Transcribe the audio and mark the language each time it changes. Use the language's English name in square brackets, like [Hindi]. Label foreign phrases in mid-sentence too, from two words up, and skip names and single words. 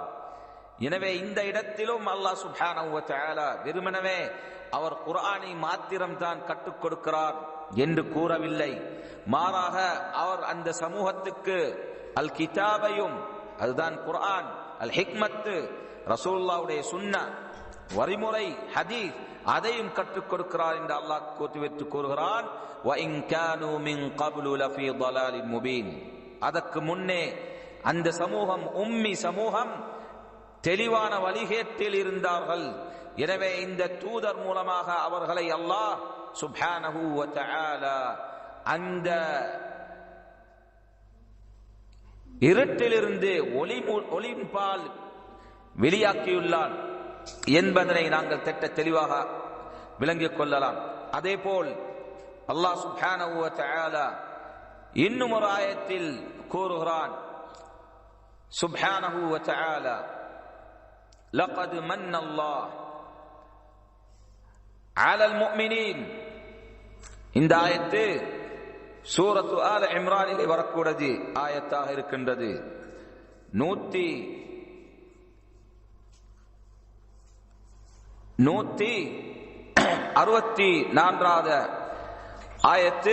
[Tamil] எனவே இந்த இடத்திலும் அல்லாஹ் [Arabic] سبحانه وتعالى [Tamil] வெறுமனவே அவர் குர்ஆனை மாத்திரம்தான் கற்றுக் கொடுக்கிறார் என்று கூறவில்லை. மாறாக அவர் அந்த சமூகத்துக்கு அல் கிதாபையும், அதுதான் குர்ஆன், [Arabic] الحكمة [Tamil] ரசூலுல்லாஹ்வுடைய சுன்னா வழிமுறை ஹதீஸ், அதையும் கற்றுக் கொடுக்கிறார் என்று அல்லாஹ் கூட்டிவிட்டு கூறுகிறான். [Arabic] وَإِنْ كَانُوا مِنْ قَبْلُ لَفِي ضَلَالٍ مُبِينٍ, [Tamil] அதற்கு முன்னே அந்த சமூகம் உம்மி சமூகம் தெளிவான வழிகேட்டில் இருந்தார்கள். எனவே இந்த தூதர் மூலமாக அவர்களை அல்லாஹ் [Arabic] سبحانه وتعالى [Tamil] அந்த இருட்டிலிருந்து ஒளியின்பால் வெளியாக்கியுள்ளான் என்பதனை நாங்கள் தெளிவாக விளங்கிக் கொள்ளலாம். அதேபோல் அல்லாஹ் [Arabic] سبحانه وتعالى [Tamil] இன்னும் ஒரு ஆயத்தில் கூறுகிறான். [Arabic] سبحانه وتعالى لقد من الله على المؤمنين, [Tamil] இந்த ஆயத்து சூரத்து ஆல இம்ரானிலே வரக்கூடியது ஆயத்தாக இருக்கின்றது. 164வது ஆயத்து.